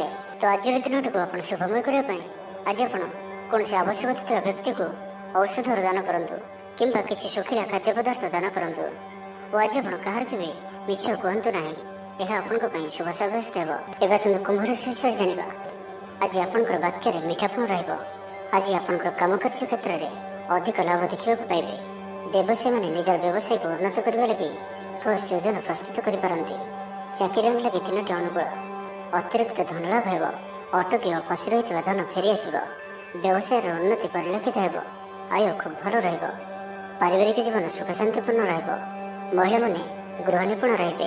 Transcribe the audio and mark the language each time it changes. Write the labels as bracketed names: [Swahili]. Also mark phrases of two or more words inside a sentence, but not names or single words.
[Odia] ତ ଆଜିର ଦିନଟିକୁ ଆପଣ ଶୁଭମୟ କରିବା ପାଇଁ ଆଜି ଆପଣ କୌଣସି ଆବଶ୍ୟକତା ଥିବା ବ୍ୟକ୍ତିକୁ ଔଷଧର ଦାନ କରନ୍ତୁ କିମ୍ବା କିଛି ଶୁଖିଲା ଖାଦ୍ୟ ପଦାର୍ଥ ଦାନ କରନ୍ତୁ ଓ ଆଜି ଆପଣ କାହାରିକୁ ବି ମିଛ କୁହନ୍ତୁ ନାହିଁ। ଏହା ଆପଣଙ୍କ ପାଇଁ ଶୁଭ ସାବ୍ୟସ୍ତ ହେବ। ଏବେ ଆସନ୍ତୁ କୁମ୍ଭ ରାଶି ବିଷୟରେ ଜାଣିବା। ଆଜି ଆପଣଙ୍କର ବାକ୍ୟରେ ମିଠାପଣ ରହିବ। ଆଜି ଆପଣଙ୍କର କାମକାର୍ଯ୍ୟ କ୍ଷେତ୍ରରେ ଅଧିକ ଲାଭ ଦେଖିବାକୁ ପାଇବେ। ବ୍ୟବସାୟୀମାନେ ନିଜର ବ୍ୟବସାୟକୁ ଉନ୍ନତ କରିବା ଲାଗି [Hindi] ठोस योजना प्रस्तुत [Odia] କରିପାରନ୍ତି। ଚାକିରି ଲାଗି 3ଟି ଅନୁକୂଳ। ଅତିରିକ୍ତ ଧନଲାଭ ହେବ। ଅଟକି ଓ ଫସି ରହିଥିବା ଧନ ଫେରିଆସିବ। ବ୍ୟବସାୟର ଉନ୍ନତି ପରିଲକ୍ଷିତ ହେବ। ଆୟ ଖୁବ୍ ଭଲ ରହିବ। ପାରିବାରିକ ଜୀବନ ସୁଖ ଶାନ୍ତିପୂର୍ଣ୍ଣ ରହିବ। ମହିଳାମାନେ ଗୃହ ନିପୁଣ ରହିବେ।